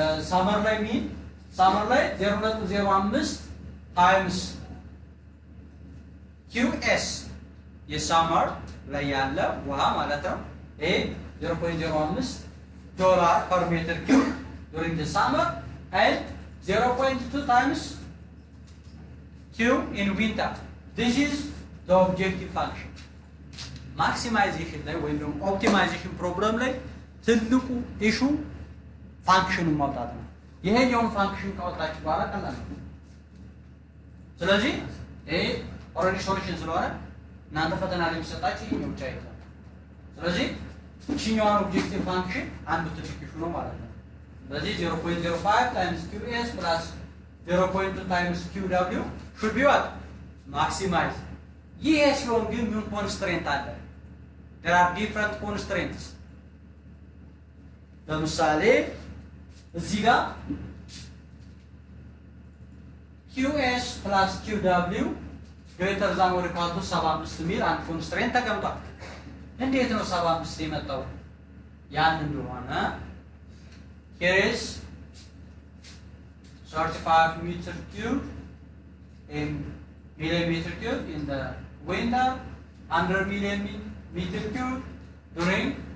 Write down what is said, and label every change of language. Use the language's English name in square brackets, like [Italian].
[Amharic] ሳመር ላይ ሚን ሳመር ላይ 0.05 times QS የሳመር ላይ ያለ ውሃ ማለት ነው ይሄ [English] 0.05 dollar per meter cube during the summer and 0.2 times Q in winter. This is the objective function. [Amharic] Maximization ላይ ወይም ደግሞ optimization problem ላይ ትልቁ issue function ማውጣት ነው። ይሄኛውን function ካወጣችሁ በኋላ ቀላል ነው። ስለዚህ ይሄ already solution ስለሆነ እናንተ ፈተና ላይ የሚሰጣችሁ ይሄኛው ብቻ ይሆናል። ስለዚህ ይሄኛውን objective function አንዱ ትልቅ issue ነው ማለት ነው። ስለዚህ [English] 0.05 times QS plus 0.2 times QW should be what? Maximize. Yes, you will give me constraint. There are different constraints. [Amharic] ለምሳሌ እዚህ ጋር [English] QS plus QW greater than or equal to 75 [Amharic] ሚል አንድ ኮንስትሬንት ተቀምጧል። እንዴት ነው 75 የመጣው? ያን እንደሆነ [English] here is 35 meter cube in millimeter cube in the winter 100 million meter cube during